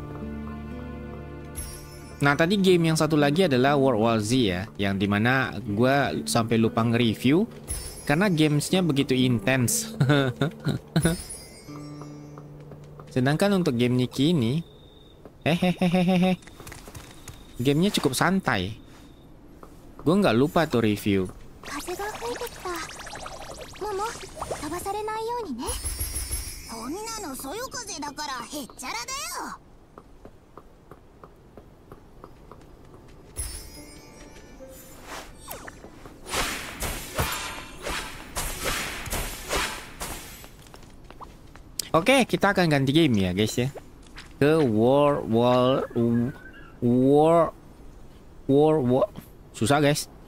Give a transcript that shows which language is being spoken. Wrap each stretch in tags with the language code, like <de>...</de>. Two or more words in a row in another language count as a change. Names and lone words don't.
<id>Nah tadi game yang satu lagi adalah World War Z ya, yang dimana gue sampai lupa nge-review karena gamesnya begitu intens. Sedangkan untuk game Nikki ini, hehehehehe, gamenya cukup santai. Gue nggak lupa tuh review.</id> <ja>風が吹いてきた。モモ、飛ばされないようにね。こんなのそよ風だからへっちゃらだよ。</ja> <id>Oke, kita akan ganti game ya guys ya. Ke War susah guys.</id>